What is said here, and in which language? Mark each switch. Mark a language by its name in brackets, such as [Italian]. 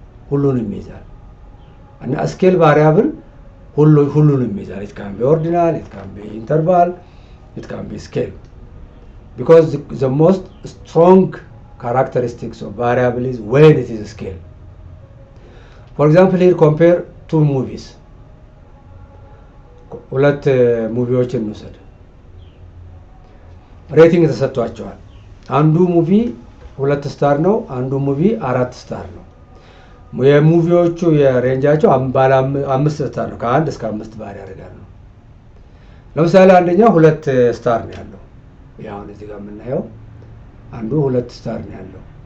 [Amharic] ሁሉንም ይዛል እና ስኬል ቫሪያብል ሁሉንም ይዛል. [English] it can be ordinal, it can be interval, it can be scale, because the most strong characteristics of variable is when it is a scale. For example, here compare two movies. [Amharic] ሁለት ሙቪዎችን እንውሰድ። ሬቲንግ ተሰጥቷቸዋል። አንዱ ሙቪ 2 ስታር ነው፣ አንዱ ሙቪ 4 ስታር ነው። የሙቪዎቹ የሬንጃቸው ባለ 5 ስታር ነው። ከ1 እስከ 5 ባር ያደርጋሉ። ለምሳሌ አንደኛው 2 ስታር ነው ያለው። ያው እዚህ ጋር የምናየው አንዱ 2 ስታር ነው ያለው።